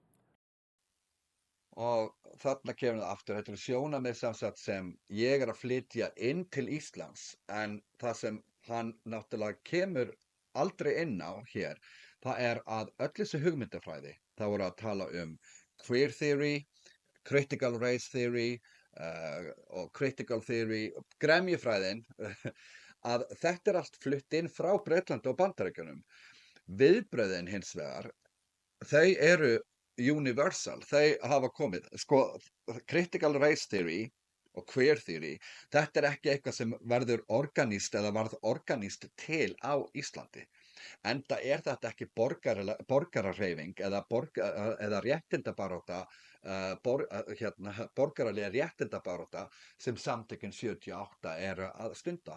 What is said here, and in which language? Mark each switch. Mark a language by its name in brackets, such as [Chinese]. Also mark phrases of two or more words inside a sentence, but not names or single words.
[Icelandic] Og þarna kemur það aftur, þetta er sjónarmið sem ég er að flytja inn til Íslands, en það sem hann náttúrulega kemur aldrei inn á hér, það er að öll þessi hugmyndafræði, það voru að tala [English] queer theory, critical race theory [Icelandic] og [English] critical theory, [Icelandic] gremjufræðin, að þetta er allt flutt inn frá Bretlandi og Bandaríkjunum. Viðbrögðin hins vegar, þau eru universal, þau hafa komið, [English] critical race theory og queer theory, [Icelandic] þetta er ekki eitthvað sem verður organíst eða varð organíst til á Íslandi. Enda er þetta ekki borgarahreyfing eða réttindabarátta, borgaralega réttindabarátta sem Samtökin 78 eru að stunda.